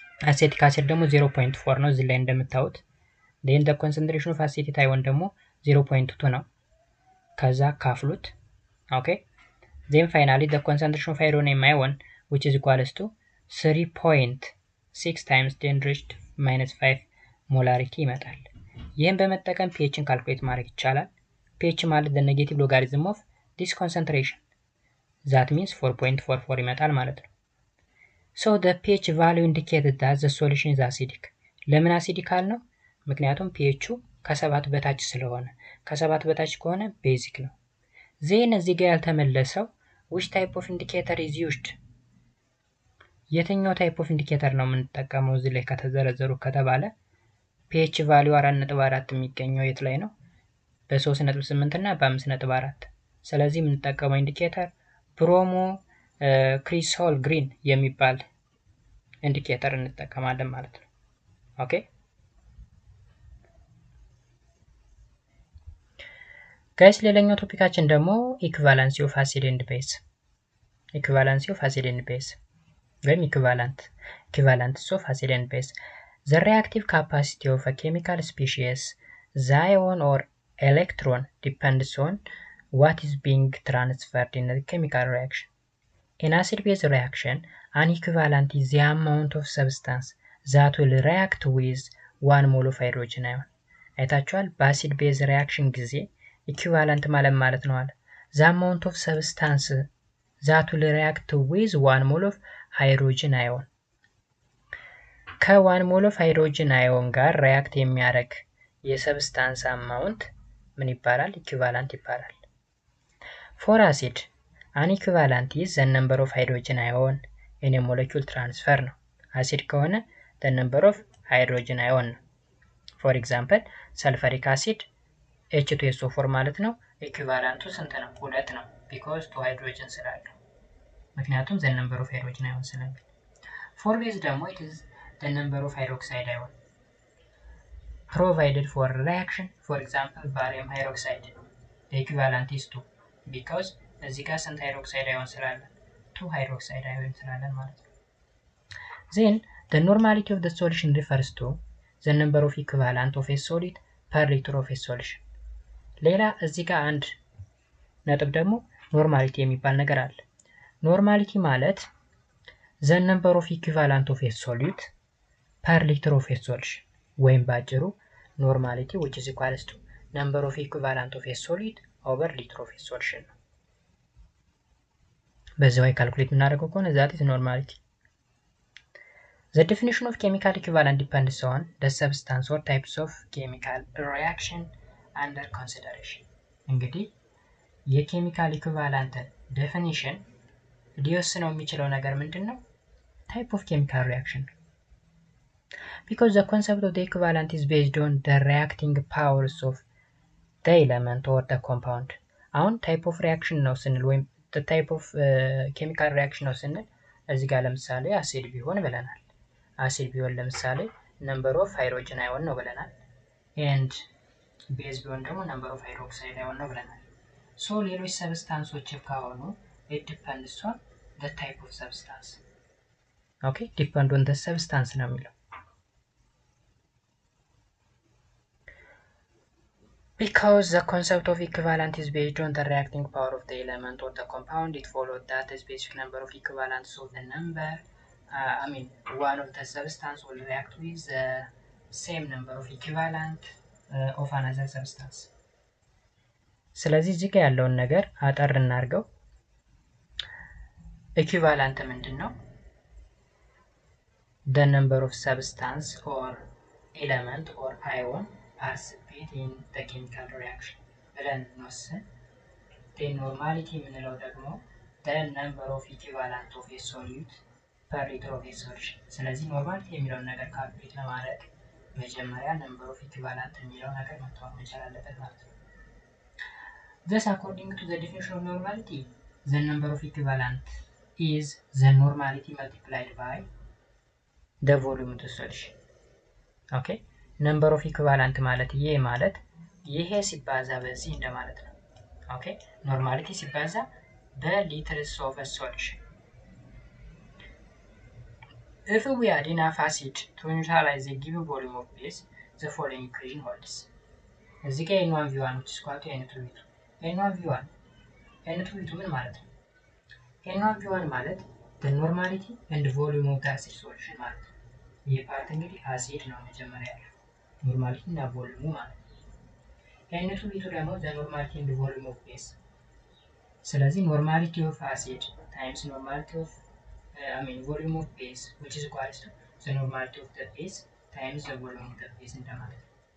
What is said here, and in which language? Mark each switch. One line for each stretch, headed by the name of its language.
English: acetic acid
Amharic: ደግሞ 0.4 ነው እዚህ ላይ እንደምታዩት
English: then the concentration of acetate ion
Amharic: ደግሞ 0.2 ነው ከዛ ካፍሉት ኦኬ
English: then finally the concentration of hydronium ion which is equals to 3.6 times 10 raised to -5 molarity
Amharic: ይመጣል። ይሄን በመጠቀም pHን ካልኩሌት ማድረግ ይቻላል። pH ማለት
English: the negative logarithm of this concentration that means 4.44
Amharic: ይመጣል ማለት ነው።
English: so the pH value indicated that the solution is acidic
Amharic: ለምን አሲዲክ አልነው ምክንያቱም pH ከ7 በታች ስለሆነ ከ7 በታች ከሆነ ቤዚክ ነው። ዜን እዚህ ጋር ያልተመለሰው
English: which type of indicator is used
Amharic: የትኛው
English: ታይፕ ኦፍ ኢንዲኬተር
Amharic: ነው የምንጠቀመው እዚህ ላይ ከተዘረዘሩ ከተባለ pH ቫልዩ 4.4 የሚገኘው የት ላይ ነው? በ3.8 እና በ5.4 ስለዚህ የምንጠቀመው ኢንዲኬተር ብሮሞ ክሪሶል ግሪን የሚባል ኢንዲኬተር እንጠቀማለን ማለት ነው። ኦኬ ጋይስ ሌላኛው ቶፒካችን ደግሞ
English: ኢኩቫለንሲ ኦፍ አሲድ ኤንድ ቤዝ ኢኩቫለንሲ ኦፍ አሲድ ኤንድ ቤዝ ወይም ኢኩቫለንትስ ኦፍ አሲድ ኤንድ ቤዝ the reactive capacity of a chemical species the ion or electron depends on what is being transferred in the chemical reaction. In acid-base reaction, an equivalent is the amount of substance that will react with 1 mole of hydrogen ion.
Amharic: አይታችኋል በአሲድ ቤዝ ሪያክሽን ጊዜ ኢኩቫለንት ማለት ነው አለ
English: the amount of substance that will react with 1 mole of hydrogen ion
Amharic: ከ1
English: ሞል ኦፍ ሃይድሮጅን አዮን
Amharic: ጋር ሪያክት የሚያደርግ የሰብስታንስ አማውንት ምን ይባላል? ኢኩቫለንት ይባላል።
English: ፎር አሲድ አን ኢኩቫለንት ኢዝ ዘ ነምበር ኦፍ ሃይድሮጅን አዮን ኢን ኤ ሞለኪውል ትራንስፈር
Amharic: ነው። አሲድ ከሆነ
English: ዘ ነምበር ኦፍ ሃይድሮጅን አዮን ነው። ፎር ኤግዛምፕል ሰልፈሪክ አሲድ H2SO4
Amharic: ማለት ነው። ኢኩቫለንቱ ስንት ነው?
English: 2 ነው። ቢኮዝ
Amharic: 2 ሃይድሮጅን ስላለው ምክንያቱም
English: ዘ ነምበር ኦፍ ሃይድሮጅን አዮን
Amharic: ስለሚል።
English: ፎር ቤዝ ደግሞ it is the number of hydroxide ion provided for reaction. For example, barium hydroxide. The equivalent is 2 because
Amharic: እዚህ ጋር ስንት ሃይድሮክሳይድ አዮን ስላለ 2 ሃይድሮክሳይድ አዮን ስላለን ማለት ነው።
English: Then the normality of the solution refers to the number of equivalent of a solid per liter of a solution.
Amharic: ሌላ እዚህ ጋር አንድ ነጥብ ደግሞ ኖርማሊቲ የሚባል ነገር አለ። ኖርማሊቲ ማለት
English: the number of equivalent of a solute per liter of a solution
Amharic: ወይም ባጭሩ ኖርማሊቲ
English: which is equals to number of equivalent of a solid over liter of a solution ነው። በዚህ way
Amharic: ካልኩሌት የምናደርገው ከሆነ
English: that is normality. The definition of chemical equivalent depends on the substance or types of chemical reaction under consideration.
Amharic: እንግዲህ የኬሚካል ኢኩቫለንትን ዴፊኒሽን ሊወስነው የሚችለው ነገር ምንድነው?
English: type of chemical reaction. Because the concept of the equivalent is based on the reacting powers of the element or the compound.
Amharic: አሁን type of reaction ነው ስንል ወይም
English: the type of chemical reaction
Amharic: ነው ስንል እዚህ ጋር ለምሳሌ አሲድ ቢሆን ብለናል። አሲድ ቢሆን ለምሳሌ
English: number of hydrogen ion
Amharic: ነው ብለናል። and base ቢሆን ደግሞ
English: number of hydroxide ion
Amharic: ነው ብለናል። so ሌሎች ሰብስታንሶች ከሆኑ
English: it depends on the type of substance. okay depend on the substance
Amharic: ነው የሚለው
English: because the concept of equivalent is based on the reacting power of the element or the compound. It follows that a specific number of equivalents of the number one of the substance will react with the same number of equivalent of another substance.
Amharic: ስለዚህ እዚህ ጋር ያለውን ነገር አጠር እናርገው። ኢኩቫለንት ምንድነው?
English: the number of substance or element or ion participate in the chemical reaction
Amharic: ብለን እንወስን።
English: the normality
Amharic: የምንለው ደግሞ
English: the number of equivalent of a solute per liter of a solution።
Amharic: ስለዚህ ኖርማሊቲ የሚለውን ነገር ካልኩሌት ለማድረግ መጀመሪያ number of equivalent የሚለው ነገር መታወቅ መቻል አለበት ማለት ነው።
English: thus according to the definition of normality the number of equivalent is the normality multiplied by the volume of the solution. okay number of equivalent
Amharic: ማለት ይሄ ሲባዛ በዚህ እንደማለት ነው።
English: okay normality
Amharic: ሲባዛ በሊትርስ ኦፍ a solution.
English: if we add enough acid to neutralize a given volume of base the following equation holds.
Amharic: እዚህ ጋር n1v1
English: which is equal to
Amharic: n2v2 n1v1 n2v2 ምን ማለት ነው?
English: n1v1 ማለት the normality and volume of the acid solution ማለት ነው።
Amharic: ይሄ ፓርት እንግዲህ አሲድ ነው መጀመሪያ ያለው ኖርማሊቲ እና ቮልዩሙ ማለት ነው።
English: n2v2 ደግሞ the normality and volume of base። ስለዚህ normality of acid times normality of volume of base which is equal to the normality of the base times the volume of the base
Amharic: እንደማለት ነው።